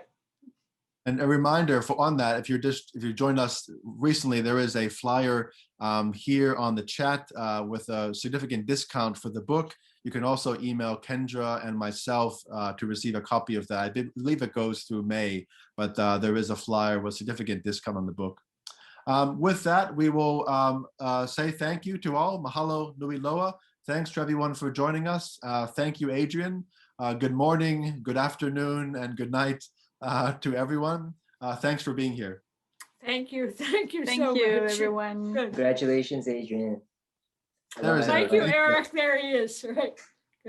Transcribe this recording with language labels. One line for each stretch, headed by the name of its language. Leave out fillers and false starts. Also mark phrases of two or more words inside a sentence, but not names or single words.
English: And a reminder on that, if you joined us recently, there is a flyer here on the chat with a significant discount for the book. You can also email Kendra and myself to receive a copy of that. I believe it goes through May, but there is a flyer with significant discount on the book. With that, we will say thank you to all.
Hawaiian: Mahalo nui loa.
English: Thanks to everyone for joining us. Thank you, Adrian. Good morning, good afternoon, and good night to everyone. Thanks for being here. Thank you. Thank you so much. Thank you, everyone. Good. Congratulations, Adrian. Thank you, Eric. There he is. Right. Good.